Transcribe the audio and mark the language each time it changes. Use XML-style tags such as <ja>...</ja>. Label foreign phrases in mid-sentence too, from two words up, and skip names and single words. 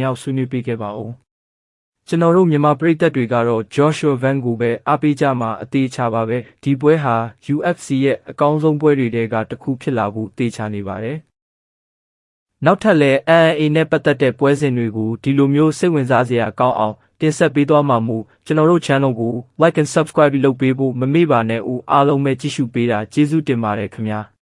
<my>ရောက်ဆွေးနွေးပေးခဲ့ပါဦး။ကျွန်တော်တို့မြန်မာပရိသတ်တွေကတော့ Joshua Van ကိုပဲအားပေးကြမှာအသေးချပါပဲ။ဒီပွဲဟာ UFC ရဲ့အကောင်းဆုံးပွဲတွေထဲကတစ်ခုဖြစ်လာဖို့သေချာနေပါတယ်။နောက်ထပ်လည်း MMA နဲ့ပတ်သက်တဲ့ပွဲစဉ်တွေကိုဒီလိုမျိုးစိတ်ဝင်စားစရာကောင်းအောင်တင်ဆက်ပေးသွားမှာမို့ကျွန်တော်တို့ channel ကို</my> <en>like and subscribe</en> <my>လုပ်ပေးဖို့မမေ့ပါနဲ့ဦးအားလုံးပဲကြည့်ရှုပေးတာကျေးဇူးတင်ပါတယ်ခင်ဗျာ။</my>